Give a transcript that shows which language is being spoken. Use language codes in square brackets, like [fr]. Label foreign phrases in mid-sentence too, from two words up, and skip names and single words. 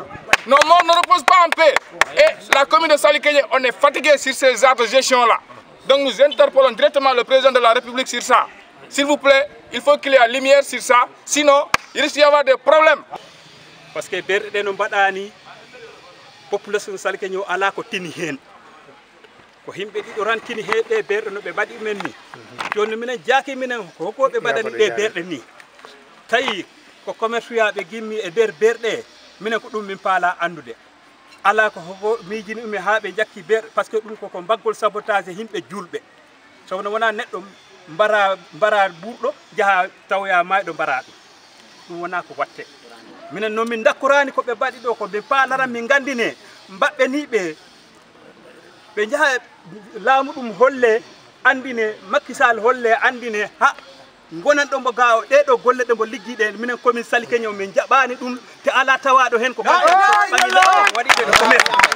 [fr] Nos morts ne reposent pas en paix. Et la commune de Salikégné, on est fatigué sur ces actes de gestion-là. Donc nous interpellons directement le président de la République sur ça. S'il vous plaît, il faut qu'il y ait la lumière sur ça. Sinon, il risque d'y avoir des problèmes. Parce que la population de Salikégné [ff] ala ko tini hen. Ko himbe di ran tini heɓe berɗe no ɓe mbaɗi men ni. Joni minen jaaki minen ko ɓe mbaɗani ɗe berɗe ni. Tawi ko commerce yaɓe gimmi e nder berɗe minen ko ɗum min paala andude. Ala ko miijini umi ha ɓe jakki berɗe [fr] par ce que [ff] ɗum koko mbaggol sabotage himɓe julɓe. Sono wona neɗɗo mbara ɓurɗo jaha tawya mayɗo mbara ɗum wona ko watte. Minen no min dakkorani ko ɓe mbaɗi ɗo ko min paalaran min gandine mbaɓɓeniɓe ɓe jaha laamu ɗum holle andine Macky Sall holle andine ha gonan ɗo mbo gawo ɗeɗo golle ɗe mbo liggiɗe minen commune Salikégné min jaɓani ɗum te ala tawaɗo hen ko waɗiɗe ɗo commerce